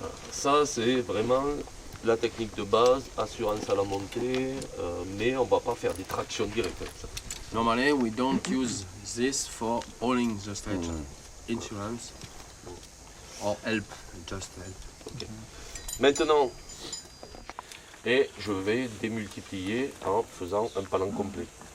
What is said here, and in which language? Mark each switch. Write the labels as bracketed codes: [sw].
[fr] Ça, c'est vraiment la technique de base, assurance à la montée, mais on ne va pas faire des tractions directes avec ça. [en] Normally, we don't use this for hauling the stretcher. Insurance or help, just help. Ok. [fr] Maintenant, et je vais démultiplier en faisant un palan complet.